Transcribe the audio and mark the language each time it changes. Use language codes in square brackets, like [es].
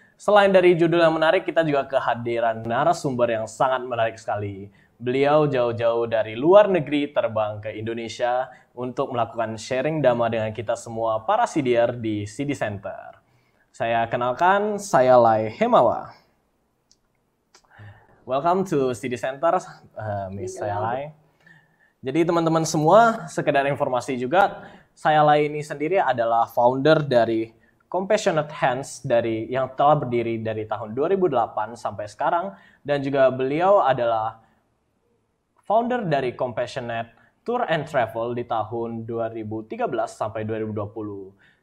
[id] Selain dari judul yang menarik, kita juga kehadiran narasumber yang sangat menarik sekali. Beliau jauh-jauh dari luar negeri terbang ke Indonesia untuk melakukan sharing dhamma dengan kita semua para sidir di Siddhi Center. Saya kenalkan Sayalay Hemava. [en] Welcome to Siddhi Center, Miss Sayalay. [id] Jadi teman-teman semua, sekedar informasi juga, Sayalay ini sendiri adalah founder dari Compassionate Hands yang telah berdiri dari tahun 2008 sampai sekarang, dan juga beliau adalah founder dari Compassionate Tour and Travel di tahun 2013 sampai 2020.